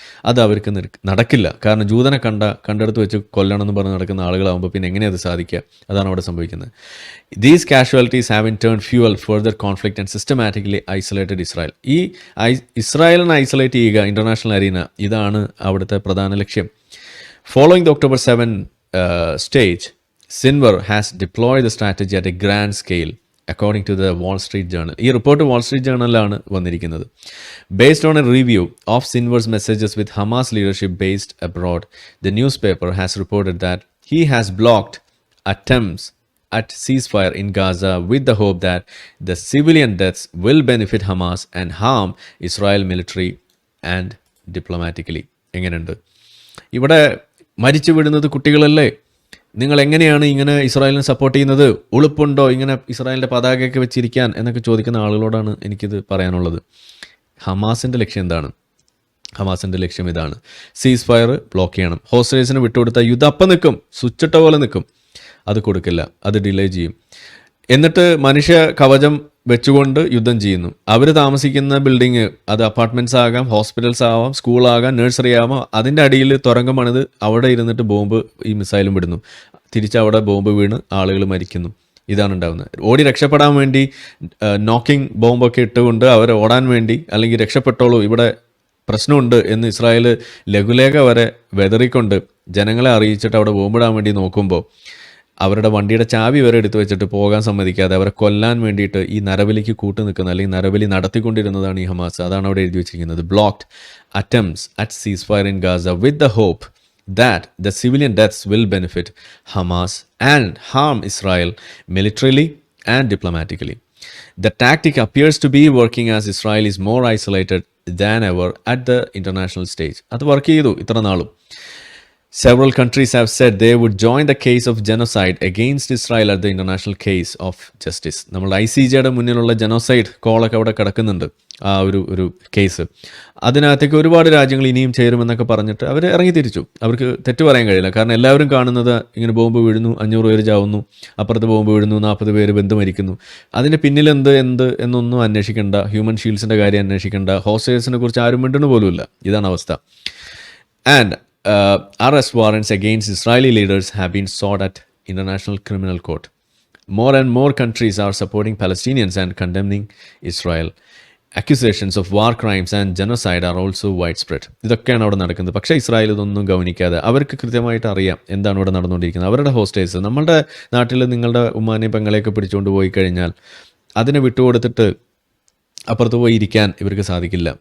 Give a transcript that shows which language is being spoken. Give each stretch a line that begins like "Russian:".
Malayalam: അത് അവർക്ക് നടക്കില്ല. കാരണം ജൂതനെ കണ്ടെടുത്ത് വെച്ച് കൊല്ലണം എന്ന് പറഞ്ഞ് നടക്കുന്ന ആളുകളാകുമ്പോൾ പിന്നെ എങ്ങനെ അത് സാധിക്കുക? അതാണ് അവിടെ സംഭവിക്കുന്നത്.
English: These casualties have in turn fuel further conflict and systematically isolated Israel.
Malayalam: ഈ ഇസ്രായേലിനെ ഐസൊലേറ്റ് ചെയ്യുക ഇന്റർനാഷണൽ അരീന, ഇതാണ് അവിടുത്തെ പ്രധാന ലക്ഷ്യം.
English: Following the October 7 stage, Sinwar has deployed the strategy at a grand scale, according to the Wall Street Journal.
Malayalam: ഈ report Wall Street ജേർണലിലാണ് വന്നിരിക്കുന്നത്.
English: Based on a review of Sinwar's messages with Hamas leadership based abroad, the newspaper has reported that he has blocked attempts at ceasefire in Gaza with the hope that the civilian deaths will benefit Hamas and harm Israel military and diplomatically.
Malayalam: എങ്ങനെയുണ്ട്? ഇവിടെ മരിച്ചു വിടുന്നത് കുട്ടികളല്ലേ? നിങ്ങൾ എങ്ങനെയാണ് ഇങ്ങനെ ഇസ്രായേലിനെ support ചെയ്യുന്നത്? ഉളുപ്പുണ്ടോ ഇങ്ങനെ ഇസ്രായേലിൻ്റെ പതാകയൊക്കെ വെച്ചിരിക്കാൻ എന്നൊക്കെ ചോദിക്കുന്ന ആളുകളോടാണ് എനിക്കിത് പറയാനുള്ളത്. ഹമാസിൻ്റെ ലക്ഷ്യം എന്താണ്? ഹമാസിൻ്റെ ലക്ഷ്യം ഇതാണ്: സീസ് ഫയർ ബ്ലോക്ക് ചെയ്യണം. ഹോസ്റ്റേഴ്സിന് വിട്ടുകൊടുത്താൽ യുദ്ധം അപ്പം നിൽക്കും, സ്വിച്ചിട്ട പോലെ നിൽക്കും. അത് കൊടുക്കില്ല, അത് ഡിലേ ചെയ്യും. എന്നിട്ട് മനുഷ്യ കവചം വെച്ചുകൊണ്ട് യുദ്ധം ചെയ്യുന്നു. അവർ താമസിക്കുന്ന ബിൽഡിങ് അത് അപ്പാർട്ട്മെൻറ്റ്സ് ആകാം, ഹോസ്പിറ്റൽസ് ആവാം, സ്കൂളാകാം, നഴ്സറി ആവാം, അതിൻ്റെ അടിയിൽ തുരങ്കം പണിത് അവിടെ ഇരുന്നിട്ട് ബോംബ് ഈ മിസൈലും വിടുന്നു. തിരിച്ചവിടെ ബോംബ് വീണ് ആളുകൾ മരിക്കുന്നു. ഇതാണ് ഉണ്ടാകുന്നത്. ഓടി രക്ഷപ്പെടാൻ വേണ്ടി നോക്കിംഗ് ബോംബൊക്കെ ഇട്ടുകൊണ്ട് അവർ ഓടാൻ വേണ്ടി, അല്ലെങ്കിൽ രക്ഷപ്പെട്ടോളൂ ഇവിടെ പ്രശ്നമുണ്ട് എന്ന് ഇസ്രായേൽ ലഘുലേഖ വരെ വെതറിക്കൊണ്ട് ജനങ്ങളെ അറിയിച്ചിട്ട് അവിടെ ബോംബിടാൻ വേണ്ടി നോക്കുമ്പോൾ അവരുടെ വണ്ടിയുടെ ചാവി വരെ എടുത്തു വെച്ചിട്ട് പോകാൻ സമ്മതിക്കാതെ അവരെ കൊല്ലാൻ വേണ്ടിയിട്ട് ഈ നരബലിക്ക് കൂട്ടു നിൽക്കുന്ന, അല്ലെങ്കിൽ നരബലി നടത്തിക്കൊണ്ടിരുന്നതാണ് ഈ ഹമാസ്. അതാണ് അവിടെ എഴുതി വെച്ചിരിക്കുന്നത്.
English: Blocked attempts at ceasefire in Gaza with the hope that the civilian deaths will benefit Hamas and harm Israel militarily and diplomatically. The tactic appears to be working as Israel is more isolated than ever at the international stage.
Malayalam: അത് work ചെയ്തു ഇത്ര നാളും.
English: Several countries have said they would join the case of genocide against Israel at the international case of justice.
Malayalam: നമ്മൾ ICJയുടെ മുന്നിലുള്ള genocide കോളൊക്കെ അവിടെ കിടക്കുന്നുണ്ട്, ആ ഒരു കേസ്. അതിനകത്തേക്ക് ഒരുപാട് രാജ്യങ്ങൾ ഇനിയും ചേരുമെന്നൊക്കെ പറഞ്ഞിട്ട് അവർ ഇറങ്ങി തിരിച്ചു. അവർക്ക് തെറ്റ് പറയാൻ കഴിയില്ല. കാരണം എല്ലാവരും കാണുന്നത് ഇങ്ങനെ ബോംബ് വീഴുന്നു, 500 പേര് ചാവുന്നു, അപ്പുറത്ത് ബോംബ് വീഴുന്നു, 40 പേര് ബന്ധു മരിക്കുന്നു. അതിന് പിന്നിൽ എന്ത് എന്നൊന്നും അന്വേഷിക്കേണ്ട, ഹ്യൂമൻ ഷീൽഡ്സിൻ്റെ കാര്യം അന്വേഷിക്കേണ്ട, ഹോസ്റ്റേഴ്സിനെ കുറിച്ച് ആരും മിണ്ടുന്നു പോലുമില്ല. ഇതാണ് അവസ്ഥ.
English: And arrest warrants against Israeli leaders have been sought at International Criminal Court. More and more countries are supporting Palestinians and condemning Israel. Accusations of war crimes and genocide are also widespread.
Malayalam: ഇതൊക്കെയാണ് അവിടെ നടക്കുന്നത്. പക്ഷേ Israel ഇതൊന്നും ഗവനിക്കാതെ അവർക്ക് കൃത്യമായിട്ട് അറിയാം എന്താണ് ഇവിടെ നടന്നുകൊണ്ടിരിക്കുന്നത്. അവരുടെ ഹോസ്റ്റേഴ്സ്, നമ്മുടെ നാട്ടിൽ നിങ്ങളുടെ ഉമ്മാനെയും പെങ്ങളെയൊക്കെ പിടിച്ചുകൊണ്ട് പോയി കഴിഞ്ഞാൽ അതിനെ വിട്ടുകൊടുത്തിട്ട് അപ്പുറത്ത് പോയി ഇരിക്കാൻ ഇവർക്ക് സാധിക്കില്ല.